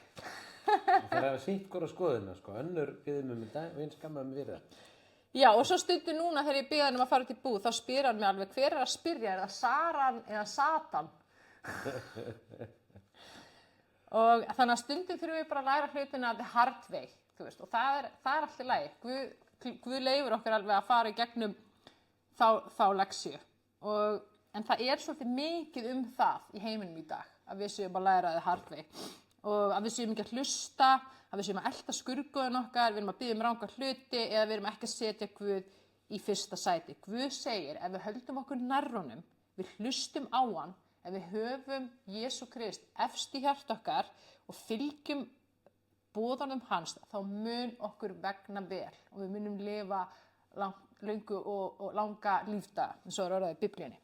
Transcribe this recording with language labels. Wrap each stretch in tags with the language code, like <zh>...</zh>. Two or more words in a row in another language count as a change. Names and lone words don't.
<is>Það er að sitt hvora skoðina, önnur biður mig þetta og einn skammaði mig fyrir það. Já, og svo stundu núna þegar ég biður hann að fara út í búð, þá spyr hann mig alveg, hver er að spyrja, er það Saran eða Satan? Og þannig að stundum þurfum við bara að læra hlutina</is> <en>the hard way,</en> <is>þú veist, og það er allt í lagi. Guð leyfir okkur alveg að fara í gegnum þá leksíu. En það er svolítið mikið það í heiminum í dag, að við séum að læra</is> <en>the hard way.</en> <is>Og að við séum ekki að hlusta, að við séum að elta skurðgoðin okkar, við erum að biðja ranga hluti eða við erum ekki að setja Guð í fyrsta sæti. Guð segir, ef við höldum okkur nærri honum, við hlustum á hann, ef við höfum Jesú Krist efst í hjarta okkar og fylgjum boðunum hans, þá mun okkur vegna vel og við munum lifa löngu og langa lífdaga, eins og orðað í Biblíunni.</is>